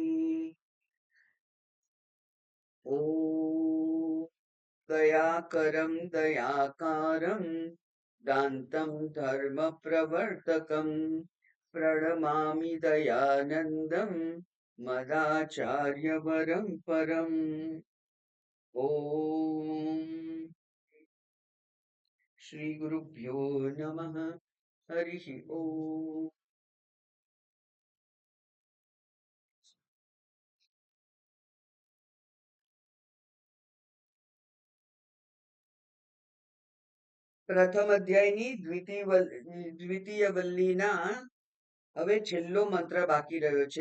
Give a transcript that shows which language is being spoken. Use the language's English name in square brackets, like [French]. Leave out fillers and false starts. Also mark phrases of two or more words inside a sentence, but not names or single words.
[Sanskrit] ॐ दयाकरं दयाकारं दान्तं धर्मप्रवर्तकं प्रणमामि दयानन्दं मदाचार्यवरं परम्। ॐ श्रीगुरुभ्यो नमः। हरिः ॐ। [Gujarati] પ્રથમ અધ્યાયની દ્વિતીય વલ્લીના હવે છેલ્લો મંત્ર બાકી રહ્યો છે.